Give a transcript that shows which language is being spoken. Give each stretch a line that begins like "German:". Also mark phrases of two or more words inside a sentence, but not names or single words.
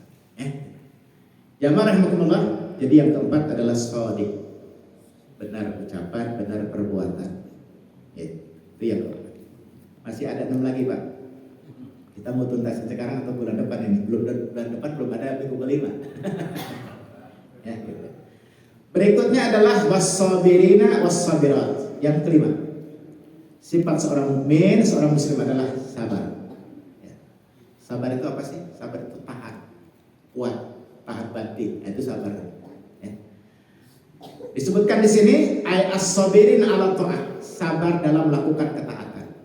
Indonesian: Jamaah rahimakumullah. Jadi yang keempat adalah shadiq, benar ucapan, benar perbuatan. Itu yang keempat. Masih ada 6 lagi pak. Kita mau tuntasin sekarang atau bulan depan ini? Bulan depan belum ada minggu kelima. Ya, gitu. Berikutnya adalah
Arabic: والصابرين والصابرات.
Indonesian: Yang kelima, sifat seorang mukmin, seorang muslim adalah sabar. Ya. Sabar itu apa sih? Sabar itu tahan, kuat, tahan batin. Itu sabar. Ya. Disebutkan di sini
Arabic: الصابرين على الطاعة,
Indonesian: sabar dalam melakukan ketaatan.